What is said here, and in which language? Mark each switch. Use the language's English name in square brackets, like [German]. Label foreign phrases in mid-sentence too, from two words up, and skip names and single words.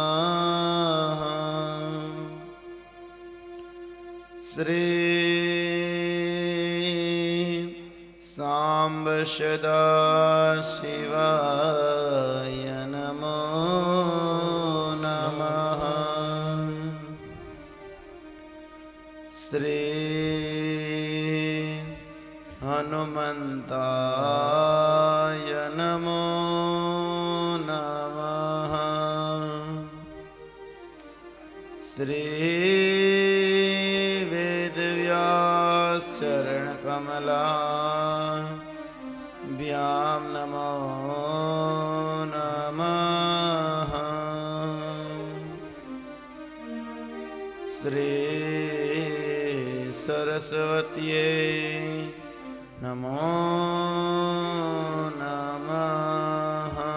[Sanskrit] શ્રી સાંબ સદા શિવાય નમો નમઃ. શ્રી હનુમંતાય નમો નમઃ. श्री वेदव्यास चरण कमला व्याम नमो नमः। श्री सरस्वत्यै नमो नमः।